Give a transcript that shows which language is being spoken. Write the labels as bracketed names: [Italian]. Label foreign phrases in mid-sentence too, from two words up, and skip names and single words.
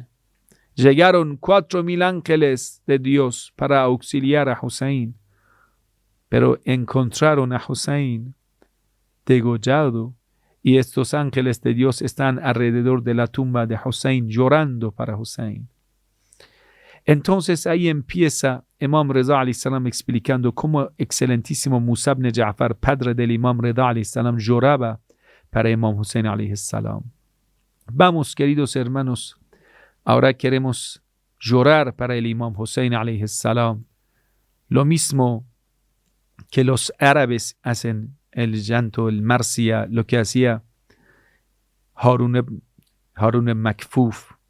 [Spanish] Llegaron 4,000 ángeles de Dios para auxiliar a Husayn, pero encontraron a Husayn degollado, y estos ángeles de Dios están alrededor de la tumba de Husayn llorando para Husayn. Entonces ahí empieza Imam Rida [Arabic] عليه السلام [Spanish] explicando cómo excelentísimo Musa ibn Ja'far, padre del Imam Rida [Arabic] عليه السلام, [Spanish] lloraba para Imam Husayn [Arabic] عليه السلام. [Spanish] Vamos, queridos hermanos, ahora queremos llorar para el Imam Husayn [Arabic] عليه السلام. [Spanish] Lo mismo que los árabes hacen el llanto, el marsia, lo que hacía Harun ibn Makfuf.